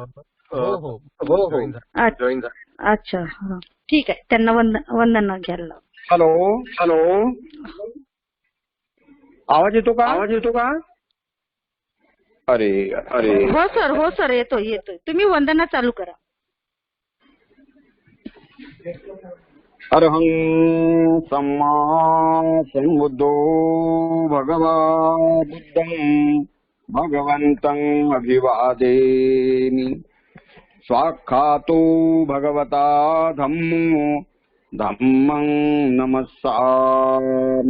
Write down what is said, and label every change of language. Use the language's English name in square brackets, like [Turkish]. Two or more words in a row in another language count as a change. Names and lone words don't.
[Marathi] अच्छा, ठीक आहे. त्यांना वंदना घ्यायला लाव. हॅलो हॅलो, आवाज येतो का? अरे अरे, हो सर येतोय. तुम्ही वंदना चालू करा. [Pali] अरहं सम्मा संबुद्धो भगवा बुद्धं भगवन्तं अभिवादेमि. स्वाख्यातो भगवता धम्मं नमस्सामि.